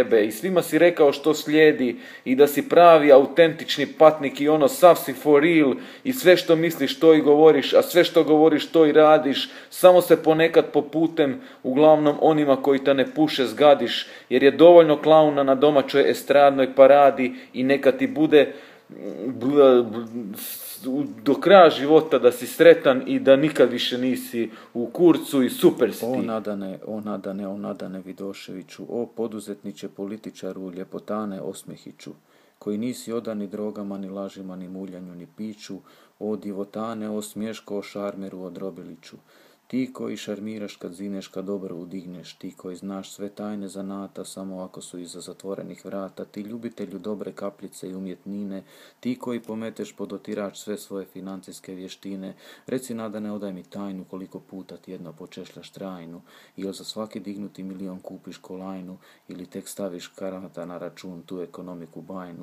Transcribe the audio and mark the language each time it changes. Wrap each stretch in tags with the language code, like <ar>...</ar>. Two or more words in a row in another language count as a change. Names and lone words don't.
<hr>I svima si rekao što slijedi i da si pravi, autentični patnik i ono sav si</hr> <en>for real</en> <hr>i sve što misliš to i govoriš, a sve što govoriš to i radiš, samo se ponekad po putem, uglavnom onima koji te ne puše zgadiš, jer je dovoljno klauna na domaćoj estradnoj paradi i neka ti bude do kraja života da si sretan i da nikad više nisi u kurcu i super si ti. O Nadane Vidoševiću, o poduzetniče političaru, ljepotane Osmehiću, koji nisi odan ni drogama, ni lažima, ni muljanju, ni piću, o divotane, o smješko, o šarmeru, o drobiliću. Ti koji šarmiraš kad zineš, kad dobro udigneš, ti koji znaš sve tajne zanata samo ako su iza zatvorenih vrata, ti ljubitelju dobre kapljice i umjetnine, ti koji pometeš pod otirač sve svoje financijske vještine, reci Nadane, odaj mi tajnu koliko puta tjedno počešljaš trajnu, ili za svaki dignuti milion kupiš kolajnu, ili tek staviš karata na račun tu ekonomiku bajnu.</hr>